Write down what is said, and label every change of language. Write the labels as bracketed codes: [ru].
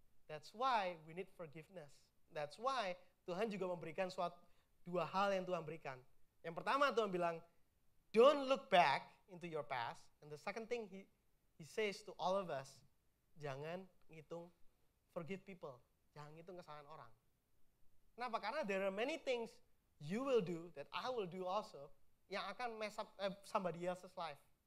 [en] That's why we need forgiveness. That's why [id] Tuhan juga memberikan dua hal yang Tuhan berikan. Yang pertama Tuhan bilang, [en] don't look back into your past. And the second thing he says to all of us, [id] jangan ngitung [en] forgive people. [id] Jangan ngitung kesalahan orang. Kenapa? Karena [en] there are many things you will do that I will do also [id] yang akan [en] mess up somebody else's life.